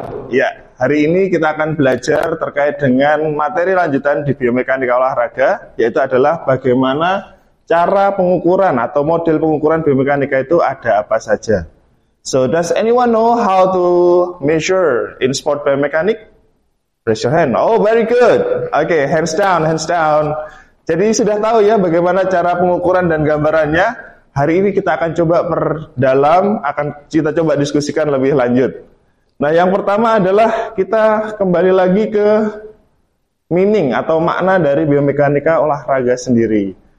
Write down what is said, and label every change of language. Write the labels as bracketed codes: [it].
[id] Ya, hari ini kita akan belajar terkait dengan materi lanjutan di biomekanika olahraga, yaitu adalah bagaimana cara pengukuran atau model pengukuran biomekanika itu ada apa saja. [en] So, does anyone know how to measure in sport biomechanics? Raise your hand. Oh, very good. Okay, hands down, hands down. [id] Jadi sudah tahu ya bagaimana cara pengukuran dan gambarannya. Hari ini kita akan coba perdalam, akan kita coba diskusikan lebih lanjut. Nah, yang pertama adalah kita kembali lagi ke meaning atau makna dari biomekanika olahraga sendiri.